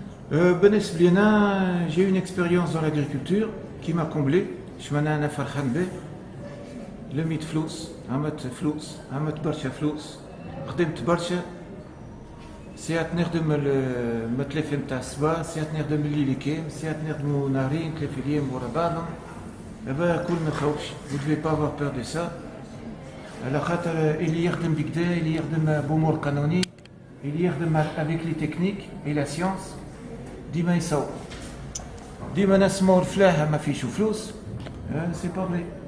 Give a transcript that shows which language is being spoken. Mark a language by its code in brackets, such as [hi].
[fr] J'ai eu une expérience dans l'agriculture qui m'a comblé. Je m'en ai [ar] فرحان به. لميت فلوس، عملت برشا فلوس، خدمت برشا. ساعات نخدم المتلف نتاع الصباح، ساعات نخدم الليل كامل، ساعات نخدمو نهارين 3 أيام ورا بعضهم. دابا كل ما تخوفش، [fr] vous devez pas avoir peur de ça. [ar] على خاطر اللي يخدم بكدا، اللي يخدم بأمور قانونية، اللي يخدم [fr] avec les techniques et la science، [ar] ديما يصوب. ديما نسمعو الفلاحة ما فيش فلوس، سي با فري.